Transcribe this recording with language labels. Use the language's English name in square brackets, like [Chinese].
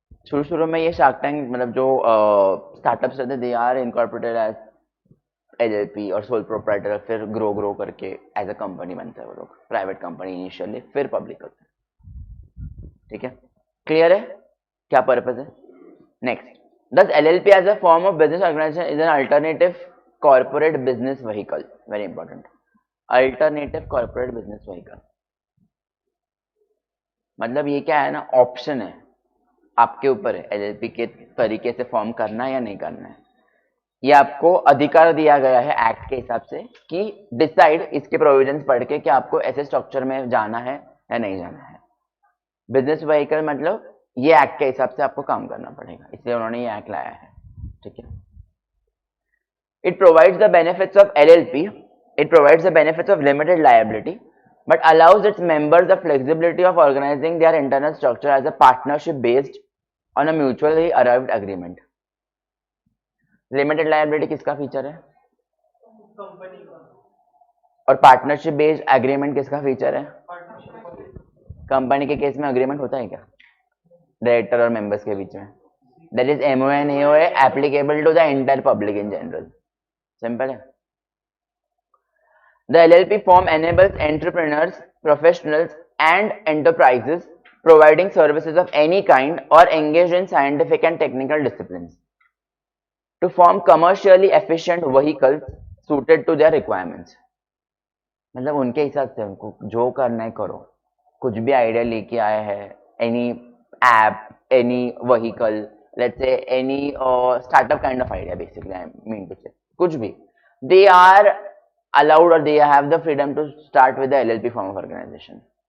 [Hindi] शुरू शुरू में ये शार्क टैंक मतलब जो स्टार्टअप्स रहते, [English] they are incorporated as LLP [Hindi] और सोल प्रोप्राइटर, फिर ग्रो करके एज अ कंपनी बनता है वो लोग, प्राइवेट कंपनी इनिशियली, फिर पब्लिक होता है, ठीक है। क्लियर है क्या पर्पज है? [English] Next, thus LLP as a form of business organization is an alternative corporate business vehicle, very important, alternative corporate business vehicle। [Hindi] मतलब ये क्या है ना, ऑप्शन है, आपके ऊपर है एलएलपी के तरीके से फॉर्म करना है या नहीं करना है। ये आपको अधिकार दिया गया है एक्ट के हिसाब से कि डिसाइड, इसके प्रोविजंस पढ़ के, कि आपको ऐसे स्ट्रक्चर में जाना है या नहीं जाना है। बिजनेस व्हीकल मतलब ये एक्ट के हिसाब से आपको काम करना पड़ेगा, इसलिए उन्होंने ये एक्ट लाया है, ठीक है। [English] It provides the benefits of LLP, it provides the benefits of limited liability, but allows its members the flexibility of organizing their internal structure as a partnership based on a mutually arrived agreement। [Hindi] Limited liability किसका feature है? Company का। और partnership based agreement किसका feature है? Company के case में agreement होता है क्या डायरेक्टर और मेंबर्स के बीच में? [English] That is MOA AOA applicable to the entire public in general, simple है। The LLP form enables entrepreneurs, professionals and enterprises providing services of any kind or engaged in scientific and technical disciplines to form commercially efficient vehicles suited to their requirements। [Hindi] मतलब उनके हिसाब से उनको जो करना है करो, कुछ भी आइडिया लेके आया है, [English] Any app, any vehicle, let's say any startup kind of idea, basically I mean to say, कुछ भी, they are allowed or they have the freedom to start with the LLP form of organization।